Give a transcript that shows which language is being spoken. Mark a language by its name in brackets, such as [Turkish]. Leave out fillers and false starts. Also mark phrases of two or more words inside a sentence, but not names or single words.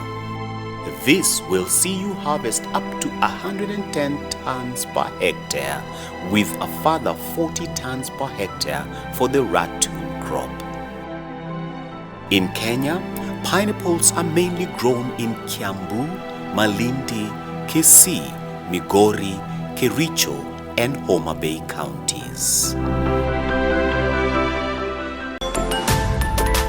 [English] This will see you harvest up to 110 tons per hectare, with a further 40 tons per hectare for the ratoon crop. In Kenya, pineapples are mainly grown in Kiambu, Malindi, Kisii, Migori, Kericho, and Homa Bay counties.